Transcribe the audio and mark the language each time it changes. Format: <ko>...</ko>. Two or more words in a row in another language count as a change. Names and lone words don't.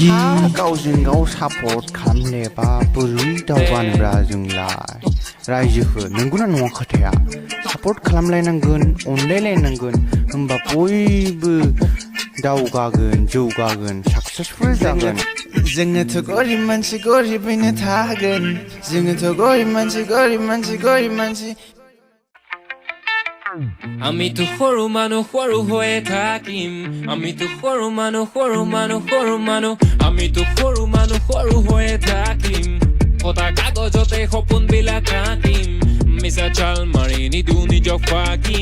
<brx>गावजों गाव सापर्ट खालामलायाबा बोरै दावगानोब्रा जोंलाय रायजोखौ नंगौना नङा खोथाया सापर्ट खालामलायनांगोन अनलायलायनांगोन होमबा बयबो दावगागोन जौगागोन साक्सेसफुल जागोन जोङोथ' गरिब मानसि गरिबैनो थागोन जोङोथ' गरिब मानसि</brx> <as>আমি তো সৰু মানুহ হৈয়ে থাকিম আমি তো সৰু মানুহ আমি তো সৰু মানুহ হৈয়ে থাকিম ফটা কাগজতে সপোনবিলাক আঁকিম মিছা চাল মাৰি নিদো নিজক ফাঁকি</as>